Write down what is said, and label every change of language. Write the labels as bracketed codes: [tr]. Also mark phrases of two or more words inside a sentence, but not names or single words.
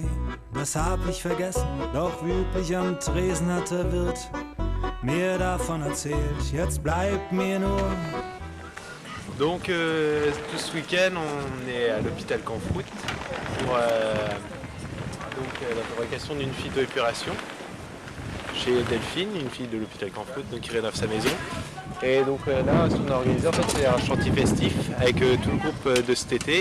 [de] Das hab ich vergessen, doch wie üblich am Tresen hat der Wirt mir davon erzählt. Jetzt bleibt mir nur. [fr] Donc tout ce week-end on est à l'hôpital Canfroute pour la fabrication d'une phytoépuration chez Delphine, une fille de l'hôpital Canfroute qui rénove sa maison. Et donc là, ce qu'on a organisé, en fait, c'est un chantier festif avec tout le groupe de cet été.